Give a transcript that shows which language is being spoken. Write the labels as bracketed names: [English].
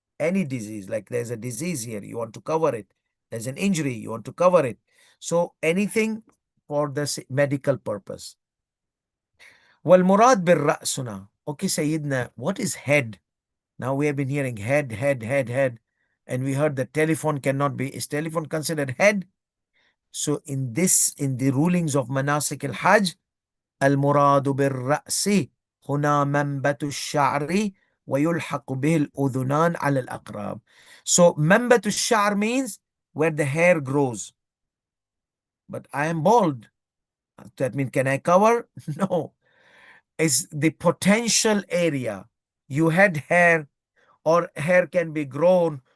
[English] Any disease, like there's a disease here, you want to cover it. There's an injury, you want to cover it. So anything for the medical purpose. [Arabic] والمراد بالرأس هنا. [English] Okay, Sayyidina, what is head? Now we have been hearing head, head, head, head. And we heard that telephone cannot be, is telephone considered head? So in the rulings of Manasik al-Hajj, [Arabic] المراد بالرأس هنا منبت الشعر ويلحق به الأذنان على الأقراب. [English] So [Arabic] منبت الشعر [English] means where the hair grows. But I am bald. That means, can I cover? No. It's the potential area. You had hair or hair can be grown.